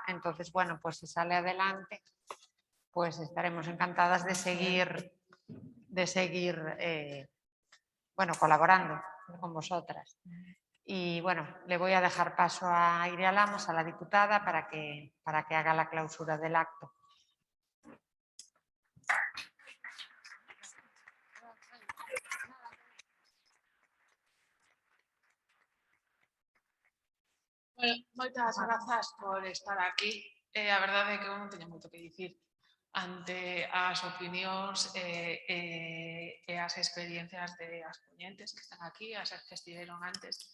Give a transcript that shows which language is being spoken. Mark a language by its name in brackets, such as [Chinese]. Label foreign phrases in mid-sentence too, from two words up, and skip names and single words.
[Spanish] Entonces, bueno, pues si sale adelante, pues estaremos encantadas de seguir bueno, colaborando con vosotras. Y bueno, le voy a dejar paso a Iria Lamos, a la diputada, para que haga la clausura del acto. [Galician] Bueno, moitas grazas por estar aquí. A verdade é que eu non teño moito que dicir ante as opinións e as experiencias de as ponentes que están aquí, as que estiveron antes.